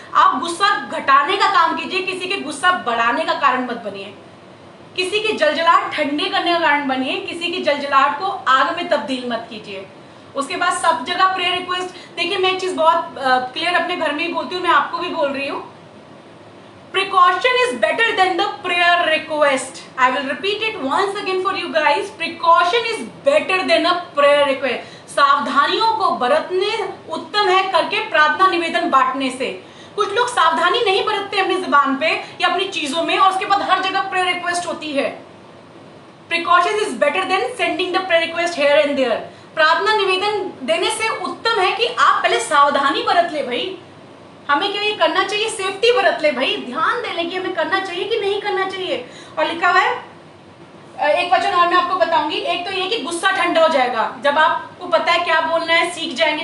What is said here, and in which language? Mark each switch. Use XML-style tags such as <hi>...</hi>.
<hi>आप गुस्सा घटाने का काम कीजिए, किसी के गुस्सा बढ़ाने का कारण मत बनिए, किसी की जलजलाहट ठंडे करने का कारण बनिए, किसी की जलजलाहट को आग में तब्दील मत कीजिए। उसके बाद सब जगह प्रेयर रिक्वेस्ट। देखिए मैं एक चीज बहुत क्लियर अपने घर में ही बोलती हूँ, मैं आपको भी बोल रही हूँ,</hi> <en>precaution is better than the prayer request. I will repeat it once again for you guys. Precaution is better than a prayer request.</en> <hi>सावधानियों को बरतने उत्तम है करके प्रार्थना निवेदन बांटने से। कुछ लोग सावधानी नहीं बरतते अपनी जुबान पे या अपनी चीजों में, और उसके बाद हर जगह प्रेयर रिक्वेस्ट होती है।</hi> <en>Precaution is better than sending the prayer request here and there.</en> <hi>प्रार्थना निवेदन देने से उत्तम है कि आप पहले सावधानी बरत ले भाई। हमें क्या ये करना चाहिए? सेफ्टी बरत ले भाई, ध्यान दे ले कि हमें करना चाहिए कि नहीं करना चाहिए। और लिखा हुआ है एक वचन और मैं आपको बताऊंगी। एक तो ये कि गुस्सा ठंडा हो जाएगा जब आपको पता है क्या बोलना है, सीख जाएंगे।</hi>